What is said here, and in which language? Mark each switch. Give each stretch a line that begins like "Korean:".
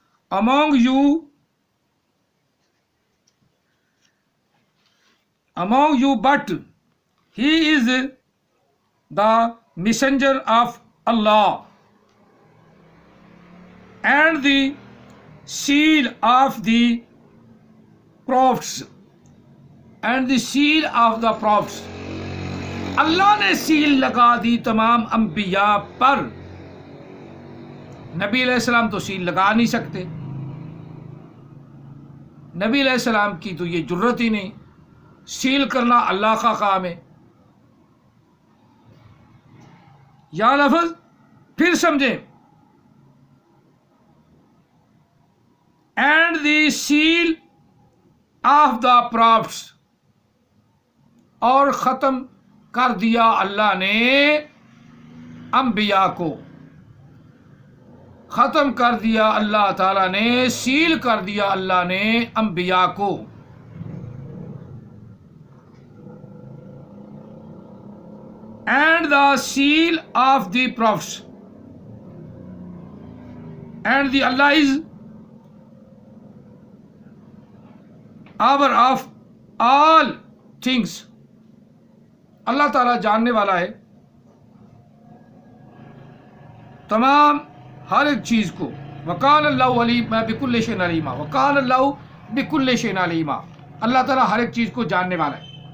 English: among you, but he is the messenger of Allah and the seal of the prophets and the seal of the prophets.
Urdu: اللہ نے cell لگا دی تمام انبیاء پر. نبی علیہ السلام تو سیل لگا نہیں سکتے. نبی علیہ السلام کی تو یہ جرت ہی نہیں. سیل کرنا اللہ کا کام ہے. یا لفظ پھر سمجھیں.
English: and the seal of the prophets,
Urdu: اور ختم کر دیا اللہ نے انبیاء کو. ختم کر دیا اللہ تعالیٰ نے، سیل کر دیا اللہ نے انبیاء کو.
English: And the seal of the prophets and the Allah is aware of all things.
Urdu: اللہ تعالیٰ جاننے والا ہے تمام ہر ایک چیز کو.
Arabic: وکان اللہ علیم بکل شیء علیما. وکان اللہ بکل شیء علیما.
Urdu: اللہ تعالیٰ ہر ایک چیز کو جاننے والا ہے.